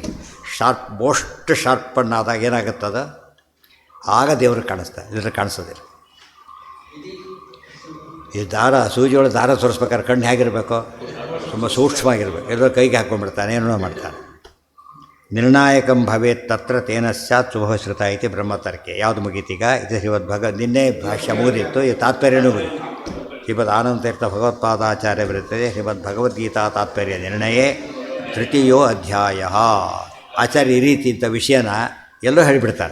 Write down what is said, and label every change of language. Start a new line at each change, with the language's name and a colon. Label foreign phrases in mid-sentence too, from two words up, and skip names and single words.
English: sharp most
Kannada: ಶಾರ್ಪನ್ನಾದಾಗ ಏನಾಗುತ್ತದ, ಆಗ ದೇವರು ಕಾಣಿಸ್ತಾರೆ, ಇದ್ರ ಕಾಣಿಸೋದಿಲ್ಲ. ಈ ಸೂಜಿಯೊಳಗೆ ದಾರ ತೋರಿಸ್ಬೇಕಾದ್ರೆ ಕಣ್ಣು ಹೇಗಿರಬೇಕು, ತುಂಬ ಸೂಕ್ಷ್ಮವಾಗಿರ್ಬೇಕು. ಎಲ್ಲೋ ಕೈಗೆ ಹಾಕ್ಕೊಂಡ್ಬಿಡ್ತಾನೆ, ಏನೋ ಮಾಡ್ತಾನೆ.
Sanskrit: ನಿರ್ಣಾಯಕಂ ಭವೇತ್ ತತ್ರ ತೇನ ಸ್ಯಾತ್ ಶುಭಶ್ರುತ ಐತಿ ಬ್ರಹ್ಮತರ್ಕೆ.
Kannada: ಯಾವುದು ಮುಗೀತೀಗ? ಇದು ಶ್ರೀಮದ್ ನಿನ್ನೆ ಭಾಷ್ಯ ಮುಗಿದಿತ್ತು, ಈ ತಾತ್ಪರ್ಯನೂ ಮುಗಿತು.
Sanskrit: ಶ್ರೀಮದ್ ಆನಂದತೀರ್ಥ ಭಗವತ್ಪಾದಾಚಾರ್ಯ ಬರುತ್ತದೆ ಶ್ರೀಮದ್ ಭಗವದ್ಗೀತಾ ತಾತ್ಪರ್ಯ ನಿರ್ಣಯೇ ತೃತೀಯೋ ಅಧ್ಯಾಯ.
Kannada: ಆಚಾರ್ಯ ಈ ರೀತಿ ಇಂಥ ವಿಷಯನ ಎಲ್ಲೋ ಹೇಳಿಬಿಡ್ತಾರೆ.